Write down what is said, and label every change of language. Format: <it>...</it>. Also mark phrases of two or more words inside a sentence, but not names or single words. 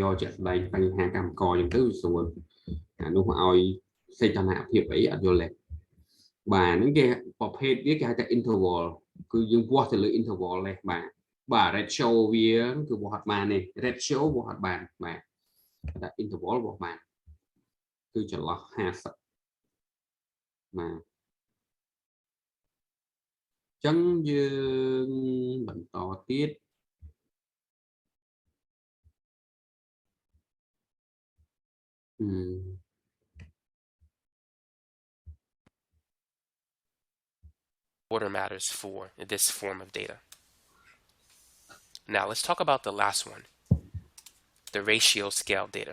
<km>រណ៍ជាក់ស្ដែងបញ្ហាកម្មករអញ្ចឹងទៅស្រួលអានោះមកឲ្យសេចក្ដីភាពអីអត់យល់ទេបាទហ្នឹងគេប្រភេទវាគេហៅថា interval គឺយើងវាស់ទៅលើ interval នេះបាទ ratio វាគឺវាស់អត់បានទេ ratio វាស់អត់បានបាទតែ interval វាស់បានគឺចន្លោះ50បាទចឹងយើងបន្តទៀត</km> <en>Order matters for this form of data. Now let's talk about the last one, the ratio scale data.</en>